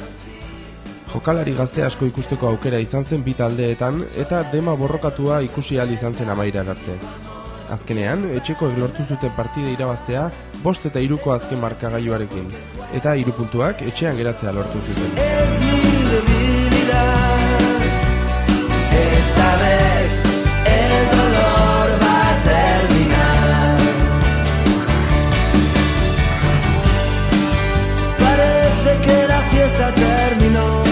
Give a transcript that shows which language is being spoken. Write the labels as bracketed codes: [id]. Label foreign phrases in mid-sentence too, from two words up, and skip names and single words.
[eu] Jokalari gazte asko ikusteko aukera izan zen bi taldeetan eta dema borrokatua ikusi ahal izan zen amairar arte. Azkenean, etxekoek lortu zuten partida irabaztea 5 eta 3ko azken markagailuarekin, eta 3 puntuak etxean geratzea lortu zuten. [es] Es mi debilidad. Esta vez el dolor va a terminar. Parece que la fiesta terminó.